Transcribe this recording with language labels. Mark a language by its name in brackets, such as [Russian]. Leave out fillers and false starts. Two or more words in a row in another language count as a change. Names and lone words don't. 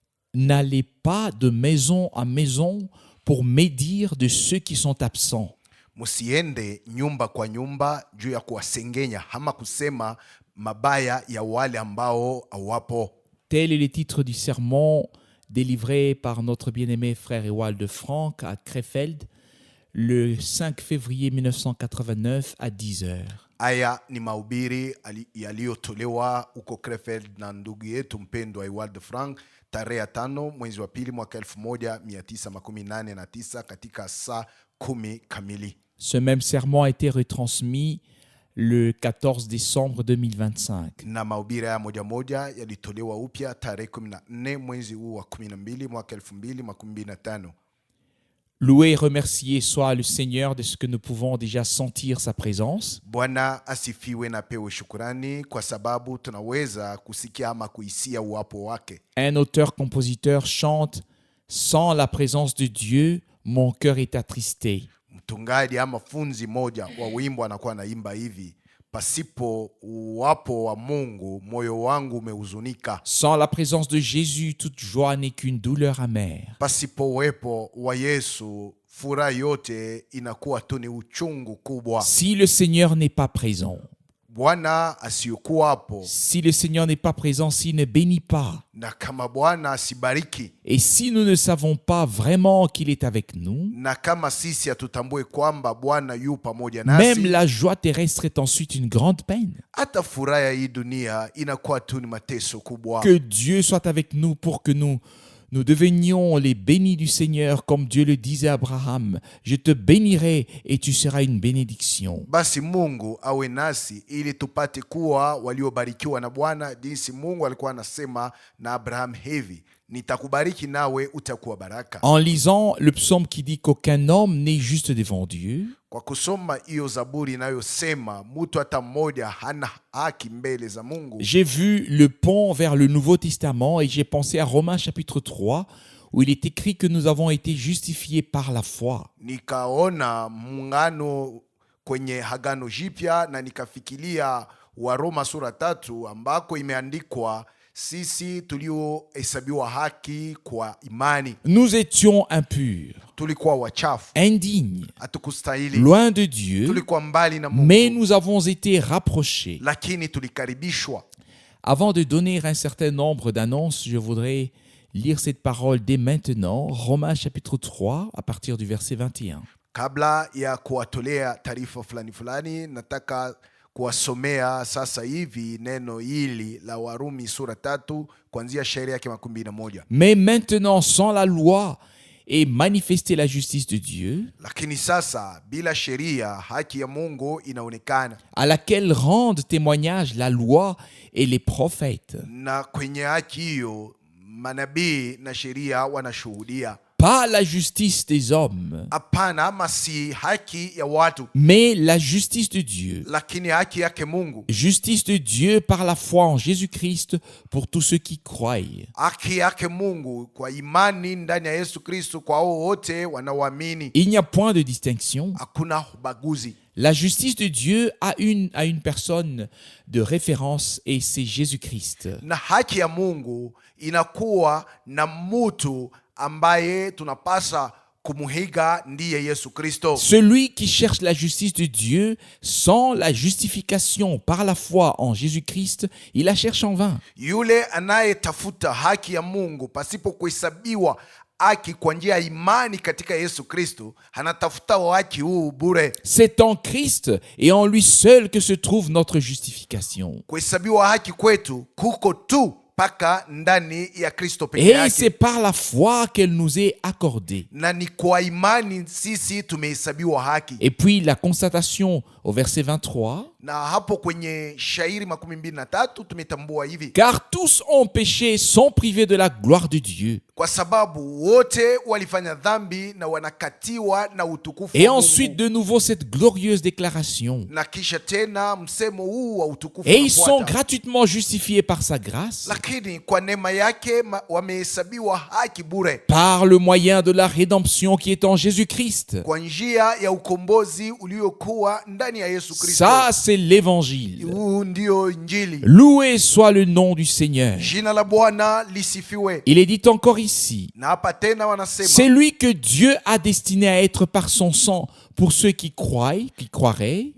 [French] n'allez pas de maison à maison pour médire de ceux qui sont absents. [Swahili] Musiende nyumba kwa nyumba juu ya kuwasengenya ama kusema mabaya ya wale ambao hawapo. [French] Tel est le titre du sermon délivré par notre bien-aimé frère Ewald de Franck à Krefeld le 5 février 1989 à 10h. [Swahili] Aya ni mahubiri yaliyotolewa huko Krefeld na ndugu yetu mpendwa Ewald de Franck tarehe 5 mwezi wa pili mwaka 1989 katika saa 10 kamili. [French] Ce même sermon a été retransmis le 14 décembre 2025. [Swahili] Na mahubiri haya moja yalitolewa upya tarehe 14 mwezi huu wa 12 mwaka 2025. [French] Loué et remercié soit le Seigneur de ce que nous pouvons déjà sentir sa présence. [Swahili] Bwana asifiwe na pewe shukrani kwa sababu tunaweza kusikia ama kuhisia uwapo wake. [French] Un auteur-compositeur chante « Sans la présence de Dieu, mon cœur est attristé ». [Swahili] Mtungaji ama funzi moja wa wimbo anakuwa anaimba hivi: pasipo uwapo wa Mungu moyo wangu umehuzunika. [French] Sans la présence de Jésus, toute joie n'est qu'une douleur amère. [Swahili] Pasipo uwepo wa Yesu furaha yote inakuwa tu ni uchungu kubwa. [French] Si le Seigneur n'est pas présent, [Swahili] Bwana asiyokuwa hapo, [French] si le Seigneur n'est pas présent, s'il ne bénit pas, [Swahili] na kama Bwana asibariki, [French] et si nous ne savons pas vraiment qu'il est avec nous, [Swahili] na kama sisi hatutambue kwamba Bwana yu pamoja nasi, [French] même la joie terrestre est ensuite une grande peine. [Swahili] hata furaha ya hii dunia inakuwa tu ni mateso kubwa. [French] Que Dieu soit avec nous pour que nous devenions les bénis du Seigneur, comme Dieu le disait à Abraham. Je te bénirai et tu seras une bénédiction. [Swahili] Basi Mungu awe nasi ili tupate kuwa waliobarikiwa na Bwana, jinsi Mungu alikuwa anasema na Abraham hivi: nitakubariki nawe utakuwa baraka. [French] En lisant le psaume qui dit qu'aucun homme n'est juste devant Dieu, [Swahili] kwa kusoma hiyo zaburi inayosema mtu hata mmoja hana haki mbele za Mungu, [French] j'ai vu le pont vers le Nouveau Testament et j'ai pensé à Romains chapitre 3 où il est écrit que nous avons été justifiés par la foi. [Swahili] nikaona muungano kwenye Agano Jipya na nikafikiria Waroma sura 3 ambako imeandikwa sisi tuliohesabiwa haki kwa imani. [French] Nous étions impurs, [Swahili] Tulikuwa wachafu, [French] indignes, [Swahili] hatukustahili, [French] loin de Dieu, [Swahili] tulikuwa mbali na Mungu, [French] mais nous avons été rapprochés. [Swahili] lakini tulikaribishwa. [French] Avant de donner un certain nombre d'annonces, je voudrais lire cette parole dès maintenant, Romains chapitre 3, à partir du verset 21. [Swahili] Kabla ya kuwatolea taarifa fulani, nataka kuwasomea sasa hivi neno hili la Warumi sura 3 kuanzia shairi yake 21. [French] Mais maintenant, sans la loi, est manifestée la justice de Dieu, [Swahili] Lakini sasa bila sheria haki ya Mungu inaonekana, [French] à laquelle rendent témoignage la loi et les prophètes. [Swahili] na kwenye haki hiyo manabii na sheria wanashuhudia. [French] Pas la justice des hommes, [Swahili] Hapana, ama si haki ya watu, [French] mais la justice de Dieu. [Swahili] lakini haki yake Mungu. [French] Justice de Dieu par la foi en Jésus-Christ pour tous ceux qui croient. [Swahili] Haki yake Mungu kwa imani ndani ya Yesu Kristo kwa hao wote wanaoamini. [French] Il n'y a point de distinction. [Swahili] Hakuna ubaguzi. [French] La justice de Dieu a une personne de référence et c'est Jésus-Christ. [Swahili] Na haki ya Mungu inakuwa na mtu ambaye tunapasa kumuhiga, ndiye Yesu Kristo. [French] Celui qui cherche la justice de Dieu sans la justification par la foi en Jésus-Christ, il la cherche en vain. [Swahili] Yule anayetafuta haki ya Mungu pasipo kuhesabiwa haki kwa njia ya imani katika Yesu Kristo, anatafuta haki huu bure. [French] C'est en Christ et en lui seul que se trouve notre justification. [Swahili] Kuhesabiwa haki kwetu kuko tu paka ndani ya Kristo peke [French] Et c'est [Swahili] yake, [French] par la foi qu'elle nous est accordée. [Swahili] na ni kwa imani sisi tumehesabiwa haki. [French] Et puis la constatation au verset 23, [Swahili] Na hapo kwenye shairi 23 tumetambua hivi: [French] car tous ont péché, sont privés de la gloire de Dieu. [Swahili] kwa sababu wote walifanya dhambi na wanakatiwa na utukufu [French] Et [Swahili] wa [French] ensuite, [Swahili] Mungu. [French] de nouveau, cette glorieuse déclaration. [Swahili] Na kisha tena msemo huu wa utukufu [French] Et ils sont [Swahili] unafuata. [French] gratuitement justifiés par sa grâce, [Swahili] Lakini kwa neema yake wamehesabiwa haki bure [French] par le moyen de la rédemption qui est en Jésus-Christ. [Swahili] kwa njia ya ukombozi uliokuwa ndani ya Yesu Kristo. [French] Ça, c'est l'évangile. [Swahili] Huu ndio Injili. [French] Loué soit le nom du Seigneur. [Swahili] Jina la Bwana lisifiwe. [French] Il est dit encore ici, [Swahili] Na hapa tena wanasema [French] c'est lui que Dieu a destiné à être par son sang pour ceux qui croiraient,